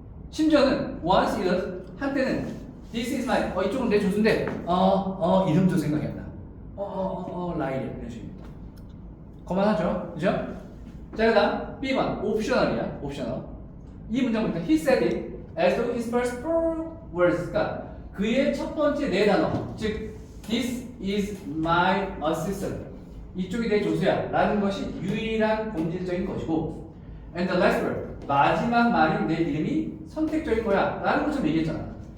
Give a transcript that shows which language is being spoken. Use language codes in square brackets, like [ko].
[ko] 심지어는 [en] once it was, [ko] 한때는 [en] this is my, [ko] 이쪽은 내 조수인데 이름도 생각이 안 나. 라이리아 이런 식입니다. 거만하죠? 그죠? 자, 그 다음 B번 옵셔널이야. 옵셔널. 이 문장 보니까 [en] he said it as though his first four words. [ko] 그러니까 그의 첫 번째 네 단어, 즉 [en] this is my assistant, [ko] 이쪽이 내 조수야 라는 것이 유일한 본질적인 것이고, [en] and the last word, [ko] 마지막 말인 내 이름이 선택적인 거야 라는 것처럼 얘기했잖아.